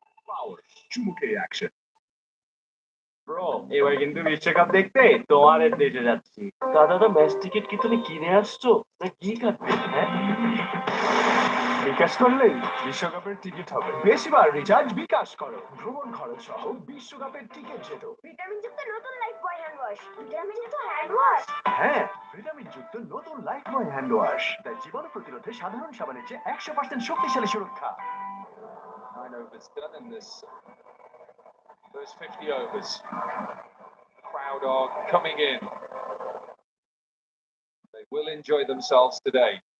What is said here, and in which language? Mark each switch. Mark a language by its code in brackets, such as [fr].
[en] Power, [bn] চুমুকে [en] action. [bn] Bro, এবার কিন্তু বিশ্বকাপ দেখতে তোমাদের দেশে যাচ্ছি। দাদা, ম্যাচ টিকিট কি তুমি কিনে আসছো না কি কাটবে? হ্যাঁ, বিকাশ করলেই বিশ্বকাপের টিকিট হবে। বেশিবার রিচার্জ বিকাশ করো, ভ্রমণ খরচ সহ বিশ্বকাপের টিকিট জেতো। ভিটামিনযুক্ত নতুন লাইফ বয় হ্যান্ড ওয়াশ। ভিটামিনযুক্ত hand wash. হ্যাঁ, ভিটামিন যুক্ত নতুন লাইফবয় হ্যান্ড ওয়াশ, তাই জীবাণু প্রতিরোধে সাধারণ সাবানের চেয়ে 100% শক্তিশালী সুরক্ষা। [en] 9 overs done in this first 50 overs. Crowd are coming in. They will enjoy themselves today.